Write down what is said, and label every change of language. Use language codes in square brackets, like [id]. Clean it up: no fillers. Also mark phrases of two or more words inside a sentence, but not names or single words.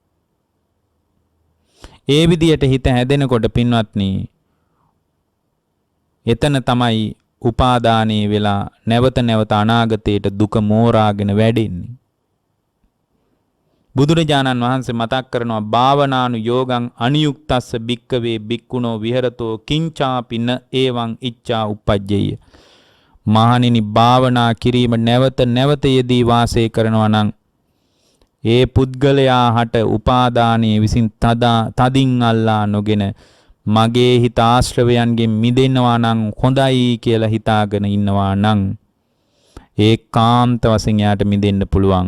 [si] ඒ විදියට හිත හැදෙනකොට පින්වත්නි, එතන තමයි උපාදානයේ වෙලා නැවත නැවත අනාගතයට දුක මෝරාගෙන වැඩෙන්නේ. බුදුරජාණන් වහන්සේ මතක් කරනවා [pi] භාවනානු යෝගං අනියුක්තස්ස භික්කවේ භික්ඛුනෝ විහෙරතෝ කිංචාපින ඒවං ඉච්ඡා උප්පජ්ජේය. [si] මහණෙනි, භාවනා කිරීම නැවත නැවත යෙදී වාසය කරනවා නම් ඒ පුද්ගලයා හට උපාදානයේ විසින් තදින් අල්ලා නොගෙන මගේ හිත ආශ්‍රවයන්ගෙන් මිදෙනවා නම් හොඳයි කියලා හිතාගෙන ඉන්නවා නම් ඒකාන්ත වශයෙන් යාට මිදෙන්න පුළුවන්.